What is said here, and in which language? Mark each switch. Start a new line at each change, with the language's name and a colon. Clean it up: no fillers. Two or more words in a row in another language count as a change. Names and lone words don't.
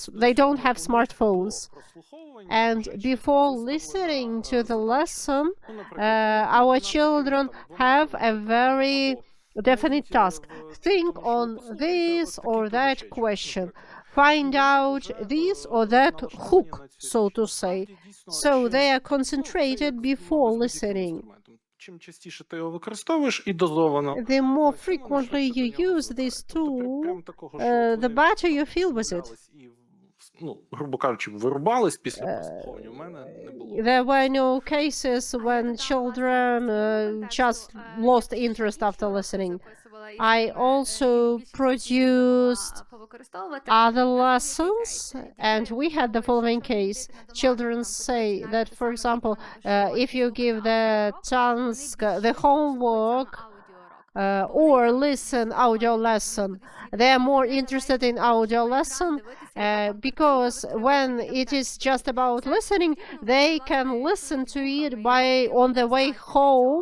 English: They don't have smartphones. And before listening to the lesson, our children have a very definite task. Think on this or that question. Find out this or that hook, so to say. So they are concentrated before listening.
Ukrainian: Чим частіше ти його використовуєш і дозовано,
English: The more frequently you use this tool, the better you feel with it.
Ukrainian: ну, грубо кажучи, вирубались після прослуховування. У мене не було.
English: There were no cases when children just lost interest after listening. I also produced other lessons, and we had the following case. Children say that, for example, if you give the task, the homework, or listen audio lesson, they are more interested in audio lesson because when it is just about listening, they can listen to it on the way home.